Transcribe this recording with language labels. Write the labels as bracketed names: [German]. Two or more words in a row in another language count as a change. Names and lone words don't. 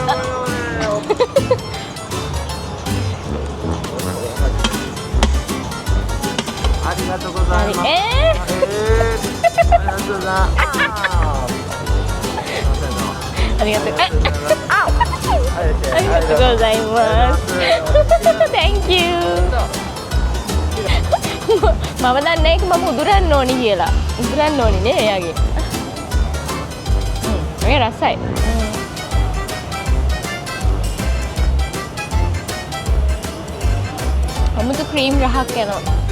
[Japanese] ありがとうございます。ありがとうございます。ありがとうございます。 [English] Thank you. [Sinhala] මම දන්නේ නැහැ මම උදුරන්න ඕනි කියලා. උදුරන්න ඕනි නේ එයාගේ. මේ රසයි. අමුතු ක්‍රීම් රහක් යනවා.